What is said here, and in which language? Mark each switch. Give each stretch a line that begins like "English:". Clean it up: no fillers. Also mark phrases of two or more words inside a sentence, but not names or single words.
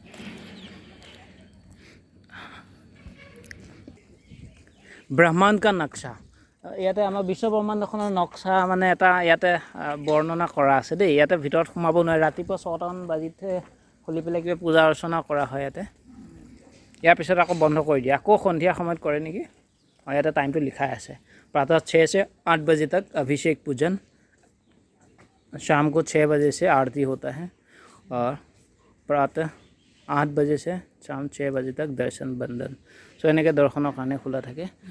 Hindi: ब्रह्माण्ड का नक्शा,
Assamese: ইয়াতে আমাৰ বিশ্ব ব্ৰহ্মাণ্ডখনৰ নক্সা মানে এটা ইয়াতে বৰ্ণনা কৰা আছে দেই। ইয়াতে ভিতৰত সোমাব নোৱাৰে। ৰাতিপুৱা 6টামান বাজিতে খুলি পেলাই কিবা পূজা অৰ্চনা কৰা হয় ইয়াতে। ইয়াৰ পিছত আকৌ বন্ধ কৰি দিয়ে, আকৌ সন্ধিয়া সময়ত কৰে নেকি। ইয়াতে টাইমটো লিখাই আছে,
Hindi: প্ৰাতः 6 से 8 बजे तक अभिषेक पूजन, शाम को 6 बजे से आरती होता है और प्रातः 8 बजे से शाम 6 बजे तक दर्शन बंदन।
Assamese: চ' এনেকৈ দৰ্শনৰ কাৰণে খোলা থাকে।